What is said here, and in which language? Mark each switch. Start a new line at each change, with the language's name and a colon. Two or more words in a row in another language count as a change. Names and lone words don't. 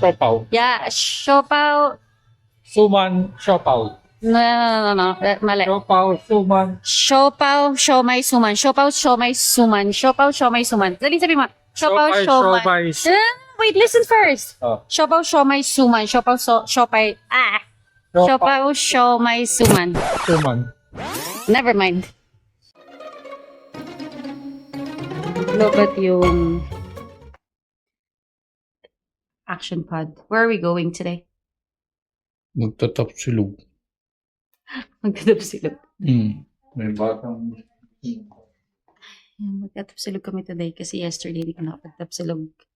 Filipino: siopaw. Yeah, siopaw. Suman, siopaw. No. Mali. Siopaw, suman. Siopaw, siomay, suman. Siopaw, siomay, suman. Siopaw, siomay, suman. Dali sabi mo. Siopaw, siomay.
English: Wait, listen first. Oh.
Filipino: Siopaw, siomay, suman. Siopaw, siopay. Siopaw, siomay, suman. Suman.
English: Never mind. Look at yung action pod. Where are we going today?
Filipino: Magtatap silog. Magtatap silog. May batang... Magtatap silog kami today kasi yesterday hindi ko nakapagtap silog.